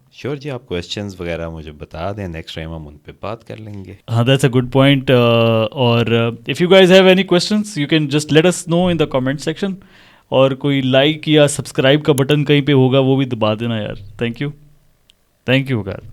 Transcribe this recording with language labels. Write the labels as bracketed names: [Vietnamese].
[Urdu] Sure جی، آپ questions وغیرہ مجھے بتا دیں، نیکسٹ ٹائم ہم ان پہ بات کر لیں گے. [English] That's a good point. Or if you guys have any questions, you can just let us know in the comment section. [Urdu] اور کوئی لائک یا سبسکرائب کا بٹن کہیں پہ ہوگا وہ بھی دبا دینا یار. [English] thank you [Urdu] Waqar.